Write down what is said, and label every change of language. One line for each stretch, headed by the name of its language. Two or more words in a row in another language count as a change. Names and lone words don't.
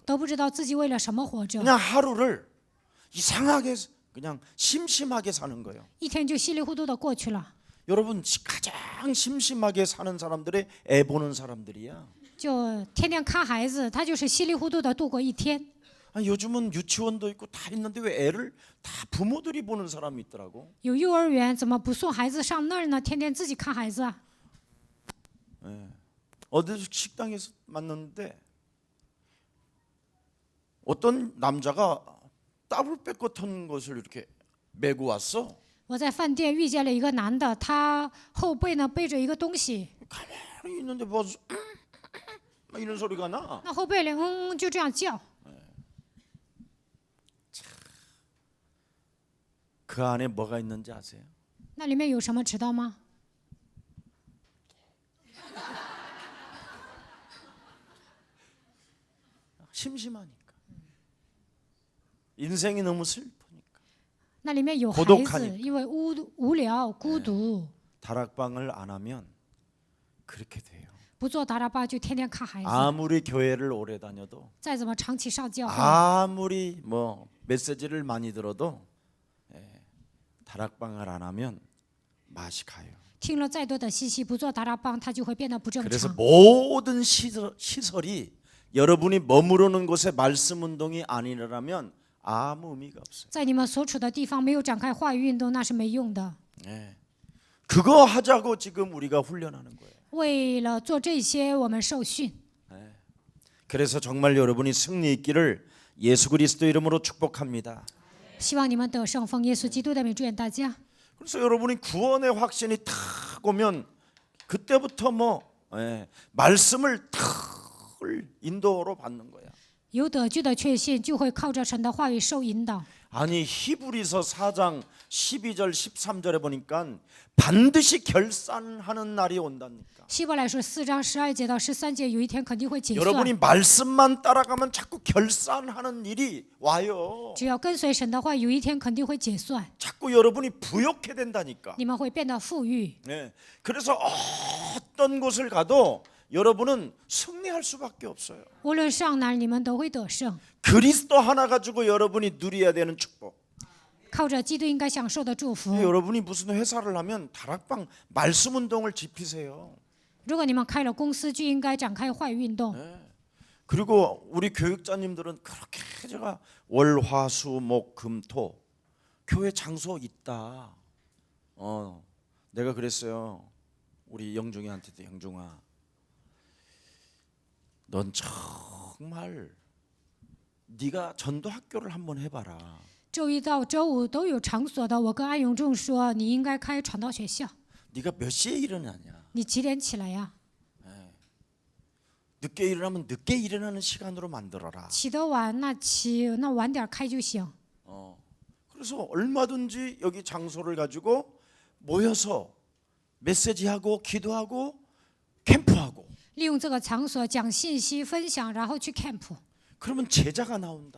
Chinese: 都不知道自己为了什么活着，
Korean: 그냥 하루를 이상하게 그냥 심심하게 사는 거예요.
Chinese: 一天就稀里糊涂的过去了。
Korean: 여러분 가장 심심하게 사는 사람들의 애 보는 사람들이야.
Chinese: 就天天看孩子，他就是稀里糊涂的度过一天。
Korean: 요즘은 유치원도 있고 다 있는데 왜 애를 다 부모들이 보는 사람이 있더라고.
Chinese: 有幼儿园，怎么不送孩子上那儿呢？天天自己看孩子啊。
Korean: 어디 식당에서 만났는데 어떤 남자가 더블백 같은 것을 이렇게 메고 왔어.
Chinese: 我在饭店遇见了一个男的，他后背呢背着一个东西，
Korean: 가만히 있는데 뭐 막 이런 소리가 나.
Chinese: 那后背里就这样叫。
Korean: 그 안에 뭐가 있는지 아세요?
Chinese: 那里面有什么知道吗？
Korean: 심심하니까. 인생이 너무 슬프니까.
Chinese: 那里面有孩
Korean: 고독하니까
Chinese: 子，因为无聊、孤独，
Korean: 다락방을 안 하면 그렇게 돼요.
Chinese: 不做达拉巴就天天看孩子。
Korean: 아무리 교회를 오래 다녀도
Chinese: 再怎么长期上教会，
Korean: 아무리 뭐 메시지를 많이 들어도 다락방을 안 하면 맛이 가요.
Chinese: 听了再多的信息，不做达拉邦，他就会变得不正
Korean: 그래서
Chinese: 常。
Korean: 모든 시설이 여러분이 머무르는 곳에 말씀 운동이 아니라면 아무 의미가 없어요.
Chinese: 在你们所处的地方没有展开话语运动，那是没用的。
Korean: 그거 하자고 지금 우리가 훈련하는 거예요.
Chinese: 为了做这些，我们受训。
Korean: 그래서 정말 여러분이 승리 있기를 예수 그리스도 이름으로 축복합니다.
Chinese: 希望你们得胜，奉耶稣基督的名祝愿大家。
Korean: 그래서 여러분이 구원의 확신이 탁 오면 그때부터 뭐 말씀을 탁 인도로 받는 거야.
Chinese: 有得救的确信，就会靠着神的话语受引导。
Korean: 아니 히브리서 4장 12절 13절에 보니까 반드시 결산하는 날이 온다니까.
Chinese: 希伯来书4章12节到13节，有一天肯定会结
Korean: 여러분이
Chinese: 算。
Korean: 말씀만 따라가면 자꾸 결산하는 일이 와요.
Chinese: 只要跟随神的话，有一天肯定会结算，
Korean: 자꾸 여러분이 부욕해 된다니까.
Chinese: 你们会变得富裕。
Korean: 그래서 어떤 곳을 가도 여러분은 승리할 수밖에 없어요.
Chinese: 无论上哪儿，你们都会得胜。
Korean: 그리스도 하나 가지고 여러분이 누려야 되는 축복.
Chinese: 靠着基督应该享受的祝福。
Korean: 여러분이 무슨 회사를 하면 다락방 말씀 운동을 지피세요.
Chinese: 如果你们开了公司，就应该展开话语运动。
Korean: 그리고 우리 교육자님들은 그렇게 제가 월, 화, 수, 목, 금, 토 교회 장소 있다. 내가 그랬어요. 우리 영중이한테도 영중아, 넌 정말 네가 전도 학교를 한번 해봐라.
Chinese: 周一到周五都有场所的，我跟安永仲说，你应该开传道学校。
Korean: 네가 몇 시에 일어나냐?
Chinese: 你几点起来呀？
Korean: 늦게 일어나면 늦게 일어나는 시간으로 만들어라.
Chinese: 起得晚那晚点开就行。
Korean: 그래서 얼마든지 여기 장소를 가지고 모여서 메시지하고 기도하고 캠프하고
Chinese: 利用这个场所讲信息、分享，然后去 camp，
Korean: 그러면 제자가 나온다.